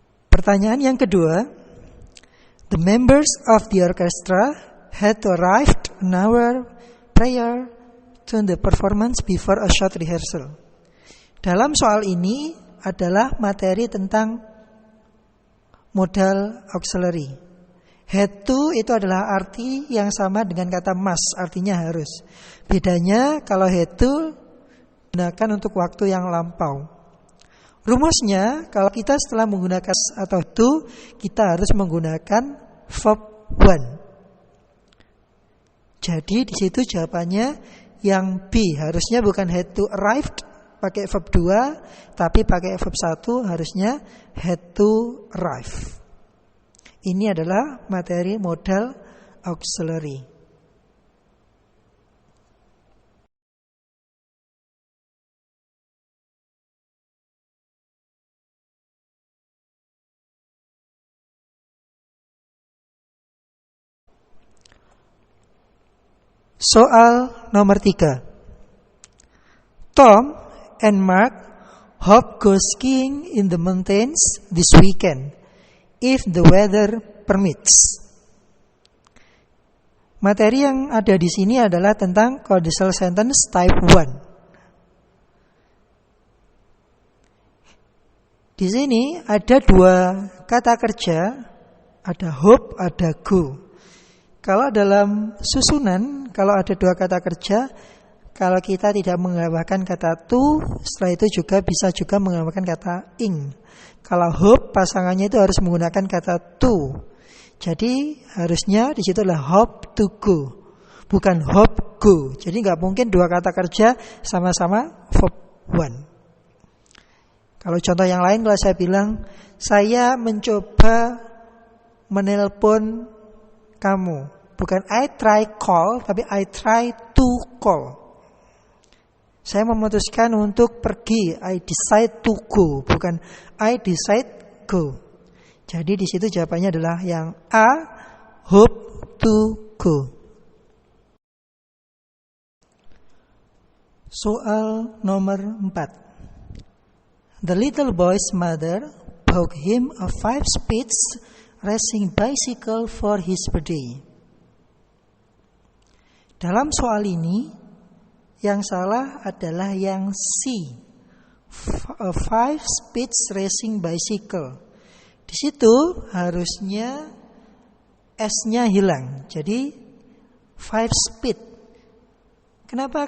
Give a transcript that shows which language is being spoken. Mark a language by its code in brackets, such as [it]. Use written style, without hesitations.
[id] Pertanyaan yang kedua, [en] the members of the orchestra had to arrive an hour prior to the performance before a short rehearsal. [id] Dalam soal ini adalah materi tentang modal auxiliary. Had to itu adalah arti yang sama dengan kata must, artinya harus. Bedanya kalau had to gunakan untuk waktu yang lampau. Rumusnya kalau kita setelah menggunakan atau to, kita harus menggunakan verb one. Jadi di situ jawabannya yang B, harusnya bukan [en] had to arrived [id] pakai verb 2, tapi pakai verb 1, harusnya [en] had to arrive. [id] Ini adalah materi modal auxiliary. Soal nomor 3. [en] Tom and Mark hope go skiing in the mountains this weekend if the weather permits. [id] Materi yang ada di sini adalah tentang conditional sentence type 1. Di sini ada 2 kata kerja, ada hope, ada go. Kalau dalam susunan, kalau ada 2 kata kerja, kalau kita tidak menambahkan kata to, setelah itu juga bisa juga menambahkan kata ing. Kalau hope, pasangannya itu harus menggunakan kata to. Jadi harusnya di situ adalah [en] hope to go, [id] bukan [en] hope go. [id] Jadi nggak mungkin 2 kata kerja sama-sama verb one. Kalau contoh yang lain, kalau saya bilang, saya mencoba menelpon kamu. [en] Bukan I try call, tapi I try to call. [id] Saya memutuskan untuk pergi. [en] I decide to go, bukan I decide go. [id] Jadi di situ jawabannya adalah yang A, [en] hope to go. [id] Soal nomor 4. [en] The little boy's mother bought him a 5-speed racing bicycle for his birthday. [id] Dalam soal ini, yang salah adalah yang C, [en] a 5-speed racing bicycle. [id] Di situ harusnya S-nya hilang, jadi 5 speed. Kenapa?